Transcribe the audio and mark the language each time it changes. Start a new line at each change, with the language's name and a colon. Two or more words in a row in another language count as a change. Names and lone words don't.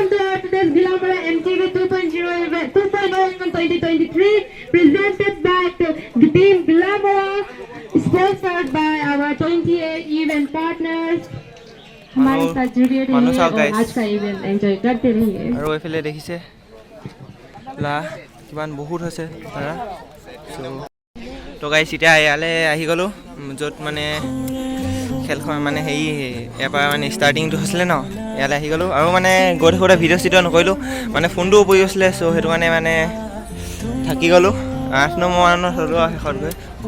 English: Ghilamora MTV 2.0 event 2.0 event 2023 presented by the team Ghilamora sponsored by our 28 event partners
Hindi: हमारे साथ जुड़े रहिए और आज का इवेंट एंजॉय करते रहिए
Assamese: আৰু এফালে দেখিছে লা কিমান বহুত আছে তাৰা তো গাইছ এতিয়া ইয়ালে আহি গলো যত মানে খেলখন মানে হেৰি এবাৰ মানে ষ্টাৰ্টিংটো হৈছিলে ন ইয়ালে আহি গ'লোঁ আৰু মানে গৈ থাকোঁতে ভিডিঅ' চিডিঅ' নকৰিলোঁ মানে ফোনটোও পৰি গৈছিলে চ' সেইটো কাৰণে মানে থাকি গ'লোঁ 8 নম্বৰ মানত হ'লোঁ আৰু শেষত গৈ